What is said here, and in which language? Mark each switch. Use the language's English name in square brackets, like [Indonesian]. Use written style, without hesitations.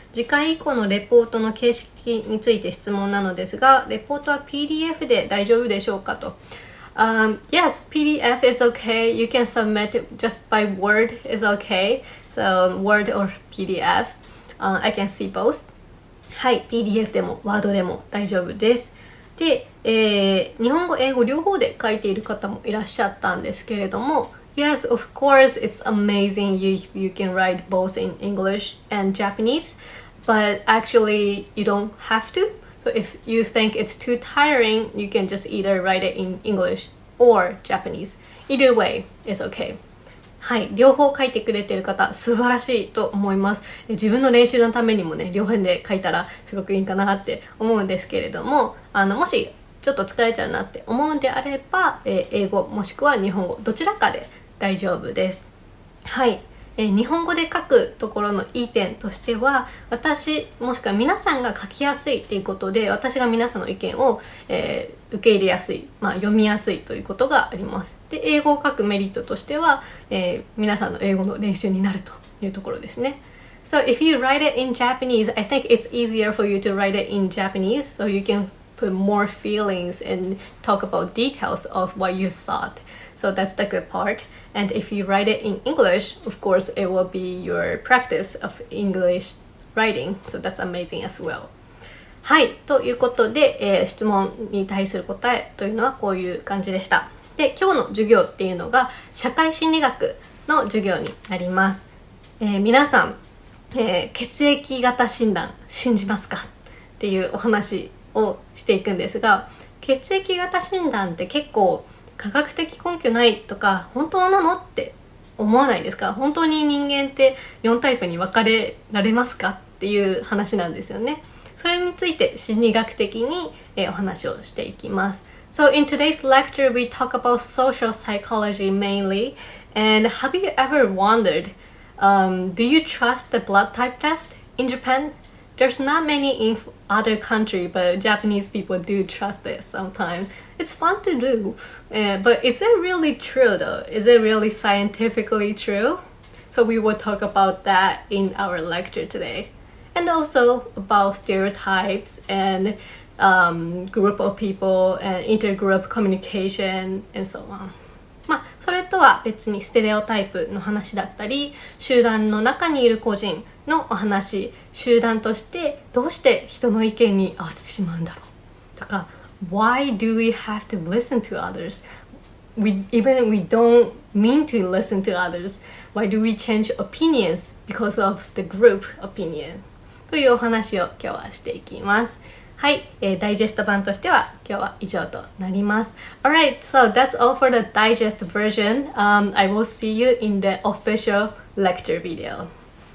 [Japanese] 次回以降のレポートの形式について質問なのですが、レポートは PDF で大丈夫でしょうかと。 [English] Yes, PDF is okay. You can submit it just by Word is okay. So Word or PDF. I can see both. [Japanese] はい、PDF でも Word でも大丈夫です。で、日本語、英語両方で書いている方もいらっしゃったんですけれども、 [English] Yes, of course, it's amazing you can write both in English and Japanese, but actually you don't have to. So if you think it's too tiring, you can just either write it in English or Japanese. Either way is okay. [Japanese] はい、両方書いてくれている方素晴らしいと思います。自分の練習のためにもね、両方で書いたらすごくいいかなって思うんですけれども、もしちょっと疲れちゃうなって思うんであれば、英語もしくは日本語どちらかで大丈夫です。はい、日本語で書くところのいい点としては、私もしくは皆さんが書きやすいということで、私が皆さんの意見を、受け入れやすい、読みやすいということがあります。で、英語を書くメリットとしては、皆さんの英語の練習になるというところですね。 [English] So if you write it in Japanese, I think it's easier for you to write it in Japanese, so you can put more feelings and talk about details of what you thought. So that's the good part. And if you write it in English, of course, it will be your practice of English writing. So that's amazing as well. [Japanese] はい、ということで、質問に対する答えというのはこういう感じでした。で、今日の授業っていうのが社会心理学の授業になります。皆さん、血液型診断信じますかっていうお話をしていくんですが、血液型診断って結構科学的根拠ないとか本当なのって思わないですか？本当に人間って4タイプに分かれられますかっていう話なんですよね。それについて心理学的に、お話をしていきます。 [English] So in today's lecture, we talk about social psychology mainly. And have you ever wondered, do you trust the blood type test in Japan? There's not many in other countries, but Japanese people do trust it sometimes. It's fun to do. But is it really true though? Is it really scientifically true? So we will talk about that in our lecture today. And also about stereotypes and group of people and intergroup communication and so on. [Japanese] それとは別にステレオタイプの話だったり、集団の中にいる個人のお話、集団としてどうして人の意見に合わせてしまうんだろうとか、 [English] Why do we have to listen to others? Even we don't mean to listen to others. Why do we change opinions because of the group opinion? [Japanese] というお話を今日はしていきます。はい、ダイジェスト版としては今日は以上となります。 [English] Alright, so that's all for the digest version. I will see you in the official lecture video.